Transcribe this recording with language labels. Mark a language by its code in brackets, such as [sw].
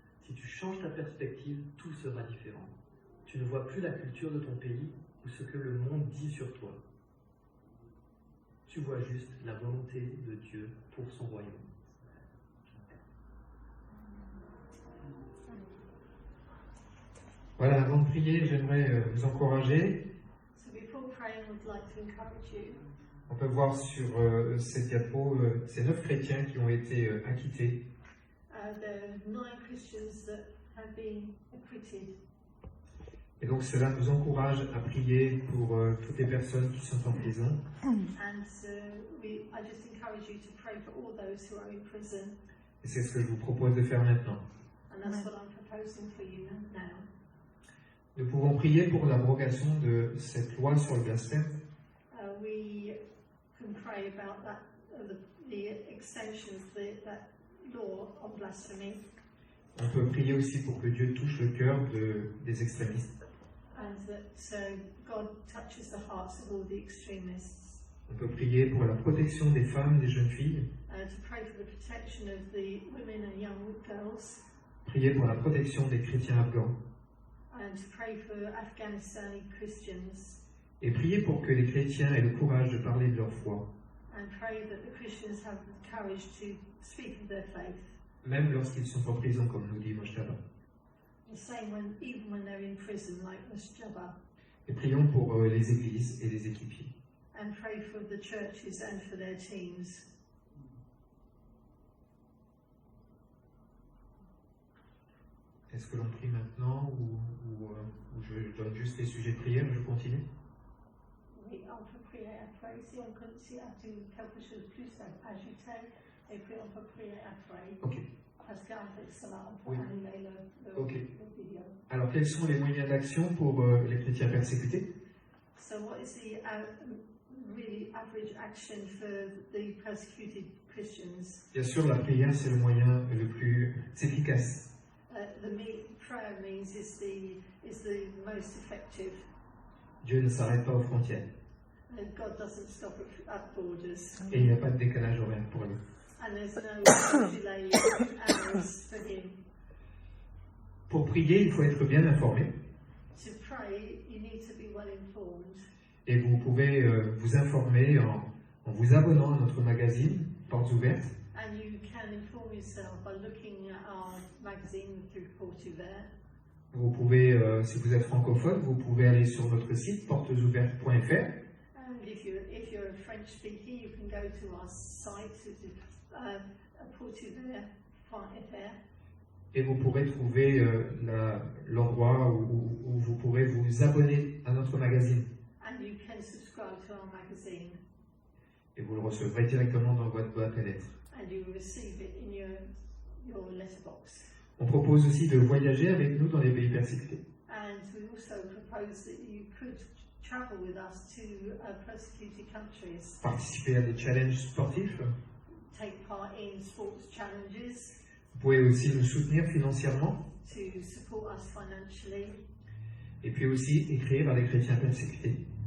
[fr] Si tu changes ta perspective, tout sera différent. Tu ne vois plus la culture de ton pays ou ce que le monde dit sur toi. Tu vois juste la volonté de Dieu pour son royaume. Voilà, avant de prier, j'aimerais vous encourager. [en] So before praying, we'd like to encourage you. [fr] On peut voir sur cette diapo ces 9 chrétiens qui ont été acquittés. [en] There are 9 Christians that have been acquitted. [fr] Et donc cela nous encourage à prier pour toutes les personnes qui sont en prison. [en] And I just encourage you to pray for all those who are in prison. [fr] Et c'est ce que je vous propose de faire maintenant. [en] And that's what I'm proposing for you now. [fr] Nous pouvons prier pour l'abrogation de cette loi sur le blasphème. [en] We can pray about that, the extension of that law on blasphemy. [fr] On peut prier aussi pour que Dieu touche le cœur des extrémistes. [en] And that God touches the hearts of all the extremists. [fr] On peut prier pour la protection des femmes et des jeunes filles. [en] To pray for the protection of the women and young girls. [fr] Prier pour la protection des chrétiens afghans. [en] And to pray for Afghanistani Christians. [fr] Et prier pour que les chrétiens aient le courage de parler de leur foi. [en] And pray that the Christians have the courage to speak of their faith. [fr] Même lorsqu'ils sont en prison, comme nous dit Moshtaba. [en] The same even when they're in prison, like Moshtaba. [fr] Et prions pour les églises et les équipiers. [en] And pray for the churches and for their teams. [fr] Est-ce que l'on prie maintenant ou je donne juste les sujets de prière et je continue? Oui, on peut prier après. Si on continue à dire quelque chose de plus ajouté, et puis on peut prier après. Ok. Parce qu'avec cela, on peut annuler le vidéo. Alors, quels sont les moyens d'action pour les chrétiens persécutés? [en] So what is the really average action for the persecuted Christians? [fr] Bien sûr, la prière, c'est le moyen le plus efficace. [en] Prayer means is the most effective. [fr] Dieu ne s'arrête pas aux frontières. [en] God doesn't stop at borders. [fr] Et il n'y a pas de décalage horaire pour lui. [en] And there's no delay hours for him. [fr] Pour prier, il faut être bien informé. [en] To pray, you need to be well informed. [fr] Et vous pouvez vous informer en vous abonnant à notre magazine Portes Ouvertes. [en] And you can inform yourself by looking at our magazine through Portes Ouvertes. [fr] Vous pouvez, si vous êtes francophone, vous pouvez aller sur notre site portesouvertes.fr. [en] And if you're a French speaker, you can go to our site, portesouvertes.fr. [fr] Et vous pourrez trouver l'endroit où vous pourrez vous abonner à notre magazine. [en] And you can subscribe to our magazine. [fr] Et vous le recevrez directement dans votre boîte à lettres. [en] And you will receive it in your letterbox. [fr] On propose aussi de voyager avec nous dans les pays persécutés. [en] And we also propose that you could travel with us to persecuted countries. [fr] Participer à des challenges sportifs. [en] Take part in sports challenges. [fr] Vous pouvez aussi nous soutenir financièrement. [en] To support us financially. [fr] Et puis aussi écrire à des chrétiens persécutés.